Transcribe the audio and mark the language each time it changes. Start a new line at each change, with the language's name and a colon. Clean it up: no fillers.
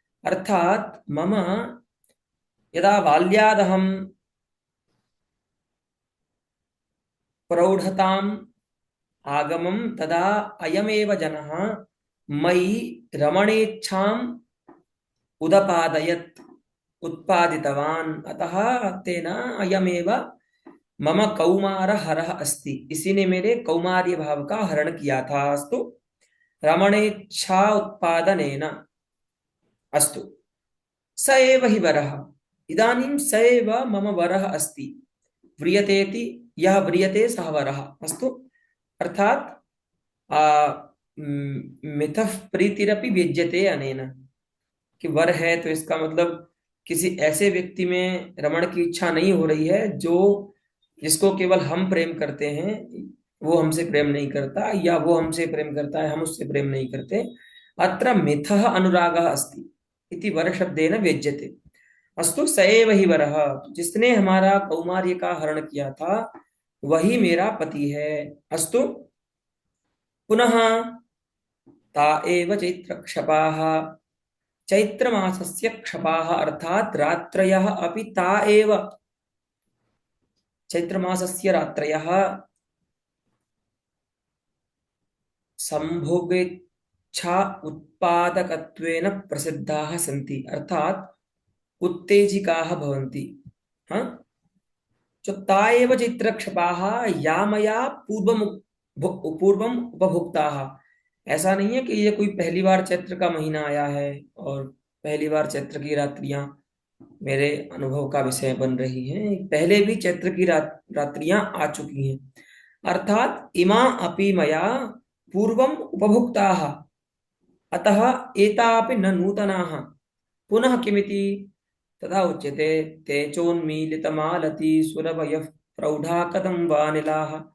Sanskrit: अर्थात् मम यदा बाल्यादहं प्रौढताम् आगमं तदा अयमेव जनः मयि रमणेच्छाम् उदपादयत्, उत्पादितवान्। अतः तेन अयमेव मम कौमार हरः अस्ति,
Hindi: इसी ने मेरे कौमार्य भाव का हरण किया था।
Sanskrit: अस्तु, रमणेच्छा उत्पादनेन। अस्तु, स एव हि वरः। इदानीं स एव मम वरः अस्ति। व्रियतेति, यः व्रियते सः वरः। अस्तु, अर्थात् मिथः प्रीतिरपि व्यज्यते अनेन,
Hindi: कि वर है तो इसका मतलब किसी ऐसे व्यक्ति में रमण की इच्छा नहीं हो रही है जो जिसको केवल हम प्रेम करते हैं, वो हमसे प्रेम नहीं करता, या वो हमसे प्रेम करता है हम उससे प्रेम नहीं करते।
Sanskrit: अत्र मिथः अनुरागः अस्ति इति वरशब्देन व्यज्यते। अस्तु, स एव हि वरः,
Hindi: जिसने हमारा कौमार्य का हरण किया था वही मेरा पति है।
Sanskrit: अस्तु, पुनः ता एव चैत्रक्षपाः। चैत्रमासस्य क्षपाः अर्थात् रात्रयः अपि ता एव। चैत्रमासस्य रात्रयः संभोगेच्छा उत्पादकत्वेन प्रसिद्धाः सन्ति, अर्थात् उत्तेजिकाः भवन्ति। हाँ, जो ता एव चैत्रक्षपाः या मया पूर्वम उपभुक्ताः।
Hindi: ऐसा नहीं है कि ये कोई पहली बार चैत्र का महीना आया है और पहली बार चैत्र की रात्रियां मेरे अनुभव का विषय बन रही हैं। पहले भी चैत्र की रात्रियां आ चुकी हैं।
Sanskrit: अर्थात इमा अपि मया पूर्वम उपभुक्ताः, अतः एतापि न नूतनाः। पुनः किमिति तथा उच्यते, तेजोन्मीलितमालती सुरभयः प्रौढा कथं वा निलाः।